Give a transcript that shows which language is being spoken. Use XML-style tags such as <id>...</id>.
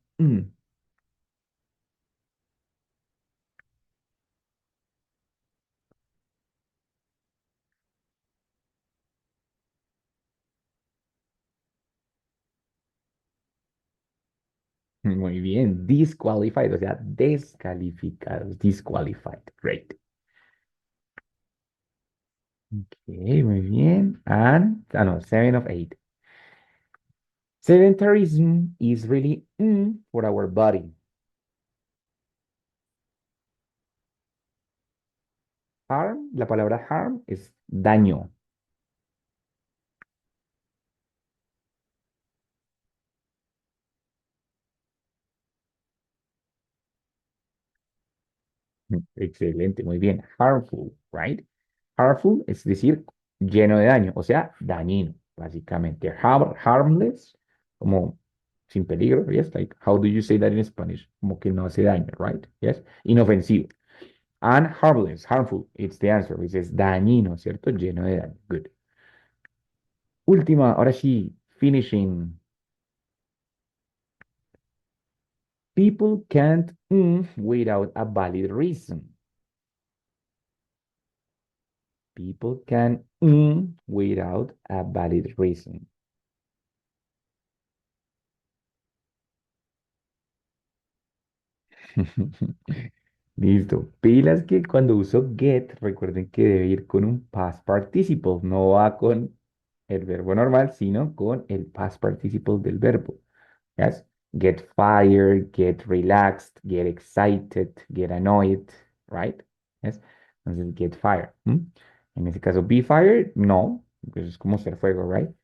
<es>mm, Muy bien, disqualified, o sea, descalificados, disqualified. Great.</es> <en>Okay,</en> <es>muy bien.</es> <en>And, no, seven of eight. Sedentarism is really for our body.</en> <es>Harm, la palabra harm es daño. Excelente, muy bien. Harmful, right? Harmful es decir, lleno de daño, o sea, dañino, básicamente.</es> <en>Harmless,</en> <es>como sin peligro,</es> <en>yes, like, how do you say that in Spanish?</en> <es>Como que no hace daño, right?</es> <en>Yes, inofensivo. And harmless, harmful, it's the answer.</en> <es>Dices dañino, ¿cierto? Lleno de daño. Good. Última, ahora sí, finishing.</es> <en>People can't without a valid reason. People can without a valid reason.</en> <es>Listo. Pilas que cuando uso get, recuerden que debe ir con un past participle. No va con el verbo normal, sino con el past participle del verbo.</es> <en>Yes. Get fired, get relaxed, get excited, get annoyed, right? Yes. Entonces, get fired.</en> <es>En ese caso, be fired, no, pues es como ser fuego, right?</es>